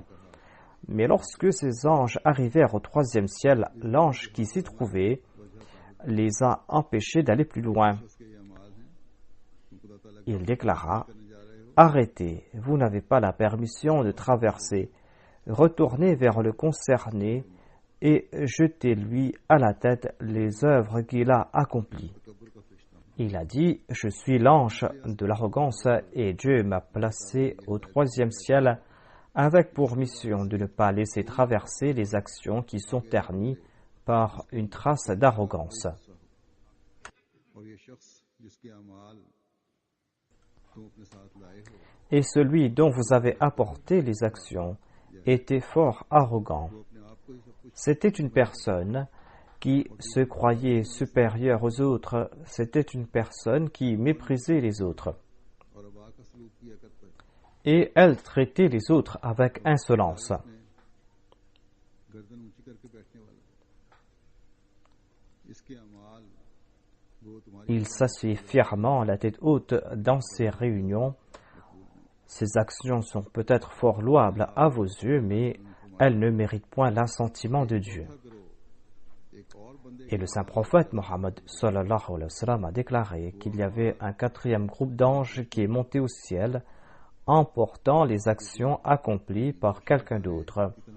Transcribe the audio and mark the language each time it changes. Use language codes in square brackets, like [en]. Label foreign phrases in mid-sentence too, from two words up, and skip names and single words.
[fr] Mais lorsque ces anges arrivèrent au troisième ciel, l'ange qui s'y trouvait les a empêchés d'aller plus loin. [ur] اس کے یہ اعمال ہیں تم خدا تعالیٰ [fr] Il déclara, [ur] کرنے جا رہے ہو [fr] « Arrêtez, vous n'avez pas la permission de traverser. Retournez vers le concerné et jetez-lui à la tête les œuvres qu'il a accomplies. » [ur] تکبر کا فرشتہ ہوں [fr] Il a dit, « Je suis l'ange de l'arrogance et Dieu m'a placé au troisième ciel avec pour mission de ne pas laisser traverser les actions qui sont ternies par une trace d'arrogance. » [ur] اور یہ شخص جس کے اعمال تم اپنے ساتھ لائے ہو [fr] Et celui dont vous avez apporté les actions était fort arrogant. [ur] وہ اپنے آپ کو ہی سب کچھ [fr] C'était une personne qui se croyait supérieure aux autres. C'était une personne qui méprisait les autres. [ur] اور ابا کا سلوک کیا کرتا ہے [fr] Et elle traitait les autres avec insolence. [ur] گردن اونچی کر کے بیٹھنے والا، اس کے اعمال وہ تمہاری [fr] Il s'assied fièrement, la tête haute, dans ces réunions. Ces actions sont peut-être fort louables à vos yeux, mais elles ne méritent point l'assentiment de Dieu. Et le saint prophète Mohammed [ar] صلى الله عليه وسلم [fr] a déclaré qu'il y avait un quatrième groupe d'anges qui est monté au ciel, emportant les actions accomplies par quelqu'un d'autre.